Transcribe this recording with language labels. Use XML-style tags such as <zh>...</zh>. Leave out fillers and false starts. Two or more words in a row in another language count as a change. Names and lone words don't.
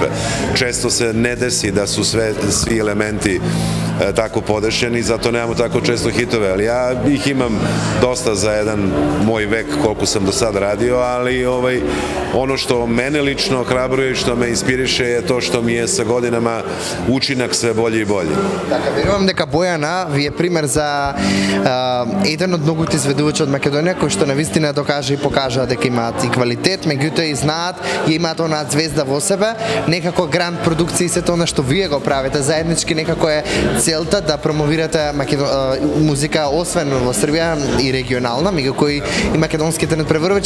<sr>Često se ne desi da su svi elementi tako podešeni, zato nemamo tako često hitove, ali ja ih imam dosta za jedan moj vek koliko sam do sada radio, ali ono što mene lično ohrabruje i što me inspiriše je to što mi je sa godinama učinak sve bolji i bolji.</sr> <mk>Така, верувам дека Бојана ви е пример за еден од многуте изведувачи од Македонија кои што навистина докажа и покажа дека имаат и квалитет, меѓутоа и знаат и имаат онаа звезда во себе, некако гранд продукции се тоа што вие го правите заеднички, некако е целта да промовирате музика освен во Србија и регионална, меѓу кои и македонските надпреварувачи.</mk>